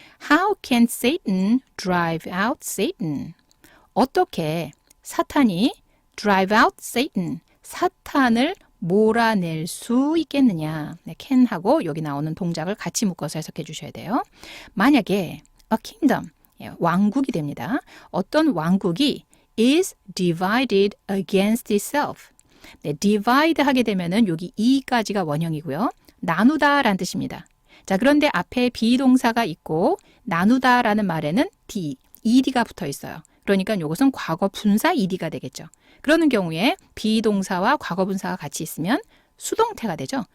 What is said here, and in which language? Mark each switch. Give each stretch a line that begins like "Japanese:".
English: How can Satan drive out Satan?
Korean: 어떻게 사탄이
English: drive out Satan,
Korean: 사탄을 몰아낼 수 있겠느냐? 네, can하고 여기 나오는 동작을 같이 묶어서 해석해 주셔야 돼요. 만약에
English: a kingdom,
Korean: 왕국이 됩니다. 어떤 왕국이
English: is divided against itself.
Korean: 네, divide 하게 되면은 여기 e까지가 원형이고요. 나누다라는 뜻입니다. 자, 그런데 앞에 비동사가 있고 나누다라는 말에는 ed가 붙어 있어요. 그러니까 이것은 과거 분사 ed가 되겠죠. 그러는 경우에 비동사와 과거 분사가 같이 있으면 수동태가 되죠.